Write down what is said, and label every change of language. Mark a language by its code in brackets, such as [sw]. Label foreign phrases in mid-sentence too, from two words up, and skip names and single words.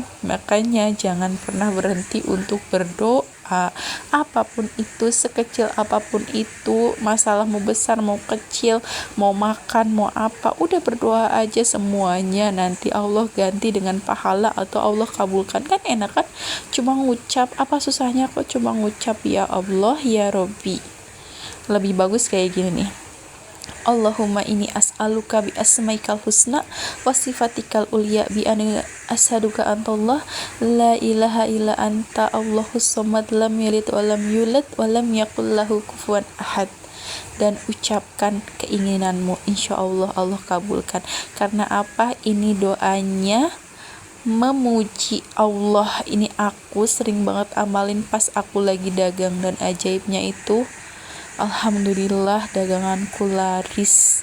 [id] Makanya jangan pernah berhenti untuk berdoa, apapun itu, sekecil apapun itu, masalah mau besar mau kecil, mau makan mau apa, udah berdoa aja semuanya, nanti Allah ganti dengan pahala atau Allah kabulkan. Kan enak kan, cuma ngucap, apa susahnya kok cuma ngucap [ar] يا الله يا ربي. [id] Lebih bagus kayak gini nih, [ar] اللهم إني أسألك بأسمائك الحسنى وصفاتك العليا بأني أشهد أنك أنت الله لا إله إلا أنت الله الصمد لم يلد ولم يولد ولم يكن له كفوا أحد. [id] Dan ucapkan keinginanmu, insyaallah Allah kabulkan. Karena apa? Ini doanya memuji Allah. Ini aku sering banget amalin pas aku lagi dagang, dan ajaibnya itu, alhamdulillah daganganku laris.